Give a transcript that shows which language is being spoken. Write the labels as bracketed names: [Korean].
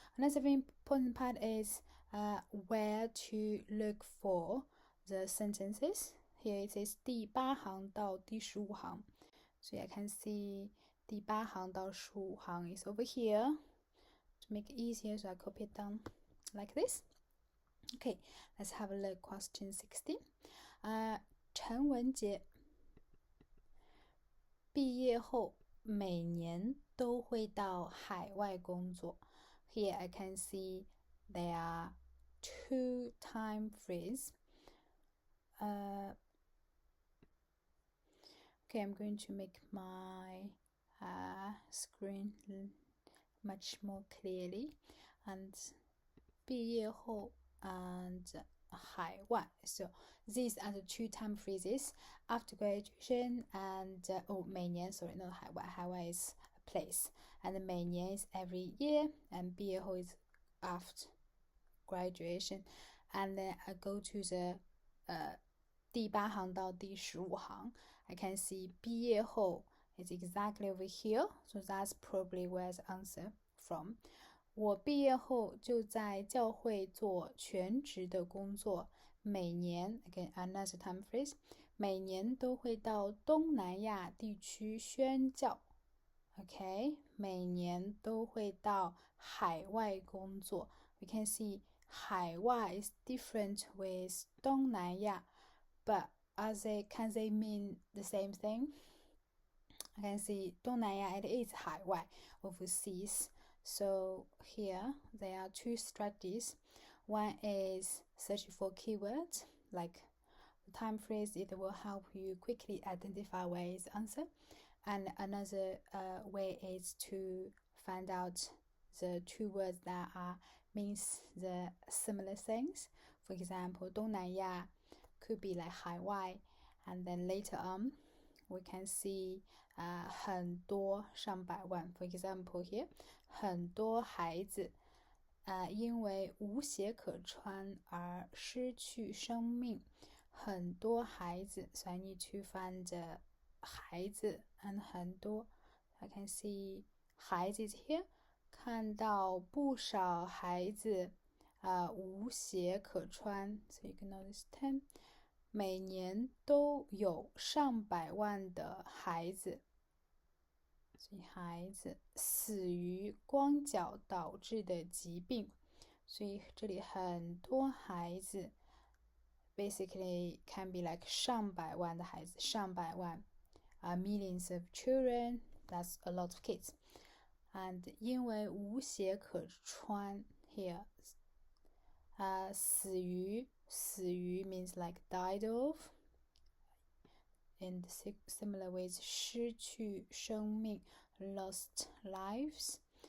[English] Another very important part is where to look for the sentences. Here it says [Chinese] 第8行到第15行. [English] So I can see 第8行到15行 is over here. To make it easier, so I copy it down like this. Okay, let's have a look. Question 16. [Chinese] 陈文杰毕业后每年都会到海外工作。 [English] Here I can see there are two time phrases. Okay, I'm going to make my screen much more clearly. And 毕业后 and 海外. So these are the two time phrases after graduation and 每年 sorry not 海外. 海外 is a place and 每年 is every year and 毕业后 is after graduation. And then I go to the 第8行到第15行. I can see 毕业后 is exactly over here, so that's probably where the answer from. [Chinese] 我毕业后就在教会做全职的工作，每年 [English] again another time phrase [Chinese] 每年都会到东南亚地区宣教 OK 每年都会到海外工作 [English] We can see 海外 is different with 东南亚 but can they mean the same thing? I can see 东南亚 it is 海外 overseas. So here there are two strategies. One is search for keywords like the time phrase. It will help you quickly identify where is the answer. And another way is to find out the two words that means the similar things. For example, 东南亚 could be like 海外, and then later on we can see [Chinese] 很多上百万 [English] For example here [Chinese] 很多孩子因为无鞋可穿而失去生命很多孩子 [English] So I need to find 孩子 and 很多 I can see 孩子 here [Chinese] 看到不少孩子无鞋可穿 [English] So you can notice [Chinese] 10每年都有上百万的孩子，所以孩子死于光脚导致的疾病，所以这里很多孩子 [English] basically can be like [Chinese] 上百万的孩子，上百万 [English] millions of children. That's a lot of kids. And [Chinese] 因为无鞋可穿 [English] here, 死于 means like died of. In similar ways, [Chinese] 失去生命 [English] lost lives.